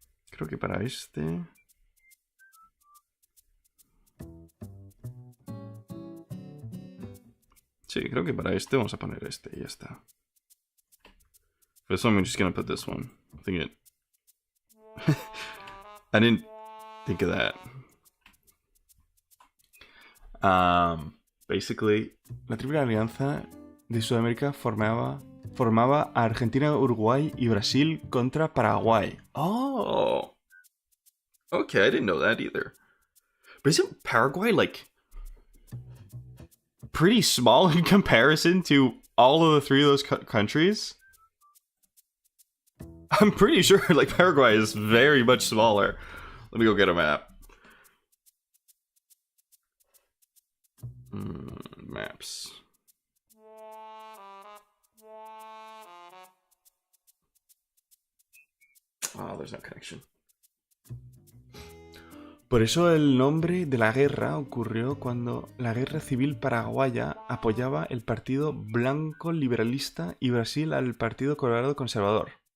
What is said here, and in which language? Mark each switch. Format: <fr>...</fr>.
<es>Creo que para este... Sí, creo que para este vamos a poner este y ya está.</es> <en>For this one, I'm just gonna put this one. I think it... I didn't think of that. Basically,</en> <es>la triple alianza de Sudamérica formaba a Argentina, Uruguay y Brasil contra Paraguay.</es> <en>Oh. Okay, I didn't know that either. But isn't Paraguay like pretty small in comparison to all of the three of those countries? I'm pretty sure like Paraguay is very much smaller. Let me go get a map. Maps. Oh, there's no connection.</en> <es>Por eso el nombre de la guerra ocurrió cuando la Guerra Civil Paraguaya apoyaba el Partido Blanco Liberalista y Brasil al Partido Colorado Conservador.</es>